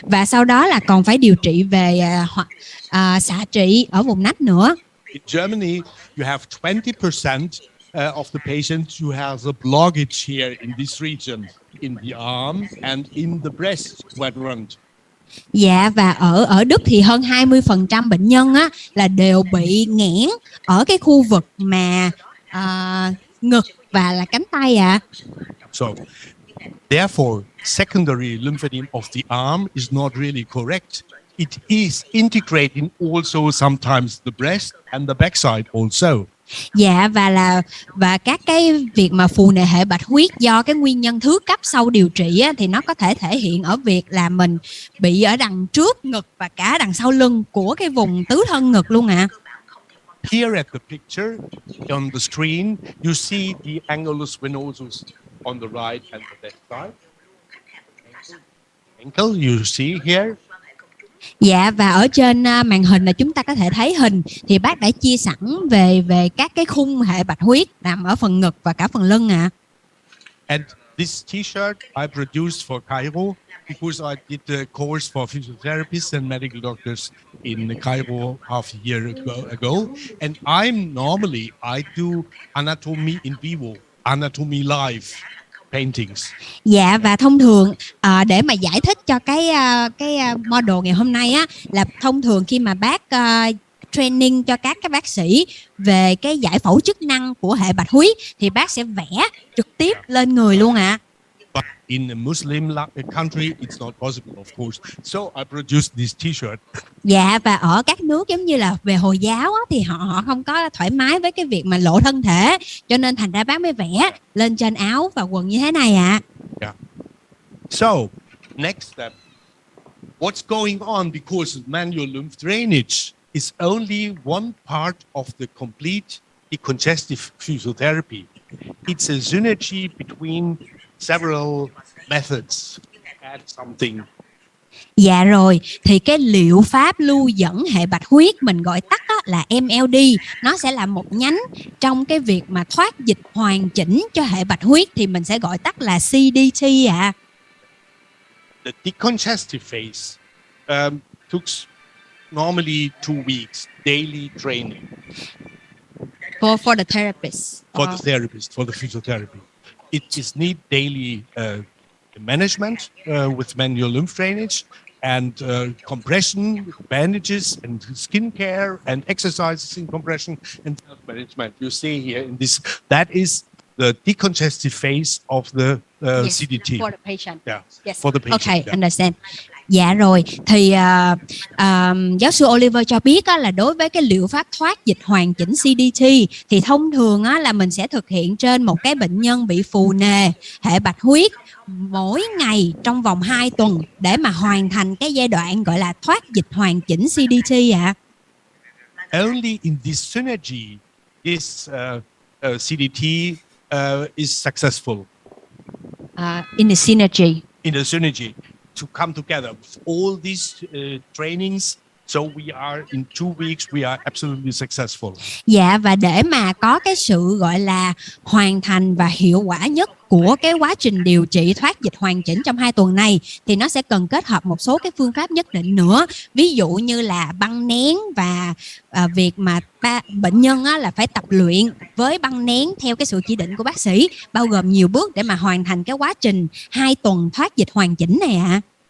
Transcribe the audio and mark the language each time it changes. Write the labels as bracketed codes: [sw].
[vi] Và sau đó là còn phải điều trị về xạ trị ở vùng nách nữa. [en] In Germany, you have 20% of the patients who has a blockage here in this region, in the arm and in the breast quadrant. [vi] Dạ, và ở Đức thì hơn 20% bệnh nhân á là đều bị nghẽn ở cái khu vực mà ngực và là cánh tay ạ. [en] So, therefore, secondary lymphedema of the arm is not really correct. It is integrating also sometimes the breast and the backside also. Dạ, và các cái việc mà phù nề hệ bạch huyết do cái nguyên nhân thứ cấp sau điều trị á, thì nó có thể thể hiện ở việc là mình bị ở đằng trước ngực và cả đằng sau lưng của cái vùng tứ thân ngực luôn ạ. Here at the picture on the screen, you see the annulus venosus on the right and the left side. Ankle, you see here. [vi] Dạ, và ở trên màn hình là chúng ta có thể thấy hình thì bác đã chia sẵn về các cái khung hệ bạch huyết nằm ở phần ngực và cả phần lưng ạ. [en] And this T-shirt I produced for Cairo because I did the course for physiotherapists and medical doctors in Cairo half a year ago. And I do anatomy in vivo, anatomy live paintings. [vi] Dạ, và thông thường để mà giải thích cho cái model ngày hôm nay á, là thông thường khi mà bác training cho các bác sĩ về cái giải phẫu chức năng của hệ bạch huyết thì bác sẽ vẽ trực tiếp lên người luôn ạ. [en] But in a Muslim country, it's not possible, of course. So I produced this T-shirt. [vi] Dạ, và ở các nước giống như là về Hồi giáo á, thì họ không có thoải mái với cái việc mà lộ thân thể, cho nên thành ra bác mới vẽ lên trên áo và quần như thế này ạ. [en] Yeah. So next step, what's going on because manual lymph drainage is only one part of the complete decongestive physiotherapy. It's a synergy between several methods. Add something. [vi] Dạ rồi, thì cái liệu pháp lưu dẫn hệ bạch huyết mình gọi tắt là MLD, nó sẽ là một nhánh trong cái việc mà thoát dịch hoàn chỉnh cho hệ bạch huyết thì mình sẽ gọi tắt là CDT ạ. [en] The decongestive phase took normally 2 weeks daily training. For the therapist. For the therapist, for the physiotherapy. It is need daily management with manual lymph drainage and compression, bandages and skin care and exercises in compression and management. You see here in this, that is the decongestive phase of the Yes, CDT. for the patient. Yeah, Yes. for the patient. Okay, yeah. understand. [vi] Dạ rồi, thì giáo sư Oliver cho biết là đối với cái liệu pháp thoát dịch hoàn chỉnh CDT thì thông thường là mình sẽ thực hiện trên một cái bệnh nhân bị phù nề hệ bạch huyết mỗi ngày trong vòng 2 tuần để mà hoàn thành cái giai đoạn gọi là thoát dịch hoàn chỉnh CDT ạ. [en] Only in this synergy is CDT is successful. In the synergy. In the synergy to come together with all these trainings. So we are in 2 weeks, we are absolutely successful. [vi] Dạ, và để mà có cái sự gọi là hoàn thành và hiệu quả nhất của cái quá trình điều trị thoát dịch hoàn chỉnh trong 2 tuần này thì nó sẽ cần kết hợp một số cái phương pháp nhất định nữa. Ví dụ như là băng nén và việc mà bệnh nhân là phải tập luyện với băng nén theo cái sự chỉ định của bác sĩ, bao gồm nhiều bước để mà hoàn thành cái quá trình 2 tuần thoát dịch hoàn chỉnh này ạ.